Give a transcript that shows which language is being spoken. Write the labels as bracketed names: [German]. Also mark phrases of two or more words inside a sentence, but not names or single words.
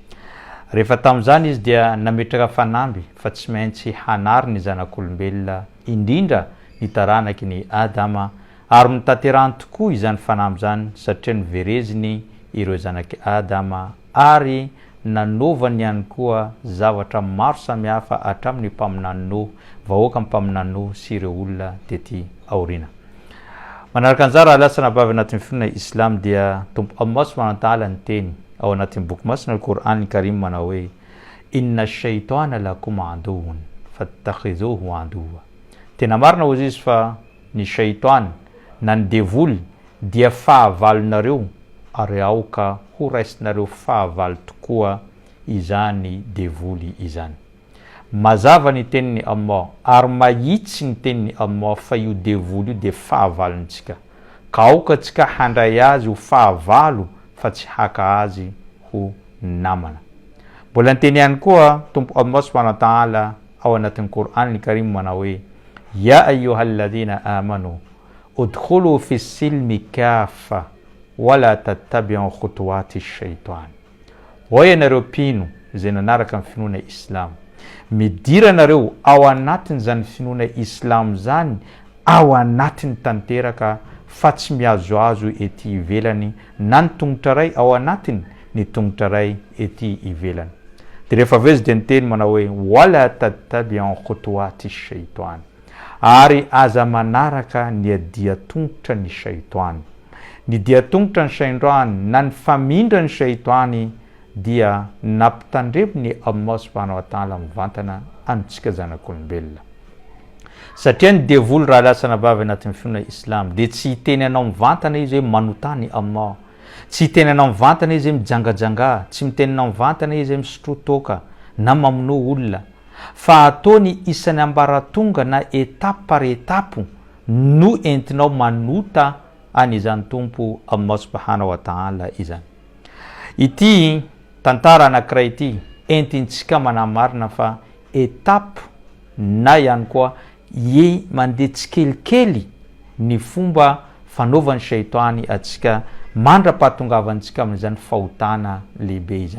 [Malagasy] Rehefa tamin'izany izy dia nametraka fanamby fa tsy maintsy hanary ny zanak'olombelona indrindra ny taranaky ny Adama ary mitaterahany tokoa izany fanamby zany satria nivereziny ireo zanaky Adama ary nanovany ihany koa zavatra maro samihafa hatramin'ny mpaminany vahoaka amin'ny mpaminany sy ireo olona tety aorina. Manaraka an'izany raha lasa nabavy anatin'ny finoana Islam dia Tompo Allah [Arabic] سبحانه وتعالى [Malagasy] niteny ao anatin'ny boky masina Al-Qur'an Karim manao hoe [Arabic] إن الشيطان لكم عدو فاتخذوه عدوا. [Malagasy] Tena marina hozy izy fa ny shaitan na ny devoly dia fahavalonareo ary aoka ho raisinareo fahavaly tokoa izany devoly izany. Mazava ny teniny Allah ary mahitsy ny teniny Allah fa io devoly io dia fahavalontsika ka aoka tsika handray azy ho fahavalo fa tsy haka azy ho namana. Mbola niteny ihany koa Tompo Allah [Arabic] سبحانه وتعالى [Malagasy] ao anatin'ny Qur'an Karim manao hoe [Arabic] يا أيها الذين آمنوا ادخلوا في السلم كافة ولا تتبعوا خطوات الشيطان. [Malagasy] Ho ianareo mpino izay nanaraka amin'ny finoana Islam, midira nareo ao anatin' zany finoana Islam zany ao anatin tanteraka fa tsy miazoazo ety ivelany na ny tongotra ray ao anatin ny tongotra ray ety ivelany. Dia rehefa vezy dia niteny manao hoe [Arabic] ولا تتبعوا خطوات الشيطان, [Malagasy] ary aza manaraka ny adia tongotra ny shaitany. Ny dia tongotra ny shaitany na ny famindra ny shaitany dia nampitandremo ny Allah [Arabic] سبحانه وتعالى [Malagasy] mivantana antsika zanak'olombelona. Satria ny devoly raha lasa nabavy anatin'ny finoana Islam dia tsy hiteny anao mivantana izy hoe manotany Allah, tsy hiteny anao mivantana izy hoe mijangajanga, tsy miteny anao mivantana izy hoe misotrotoka na mamono olona, fa ataony isany ambaratonga na [French] etape par etape [Malagasy] no entinao manota an'izany Tompo Allah [Arabic] سبحانه وتعالى [Malagasy] izany. Ity tantara anankiray ity entintsika manamarina fa etape na ihany koa mandeha tsikelikely ny fomba fanaovan'ny shaitany atsika mandra-pahatongavantsika amin'izany fahotana lehibe izany.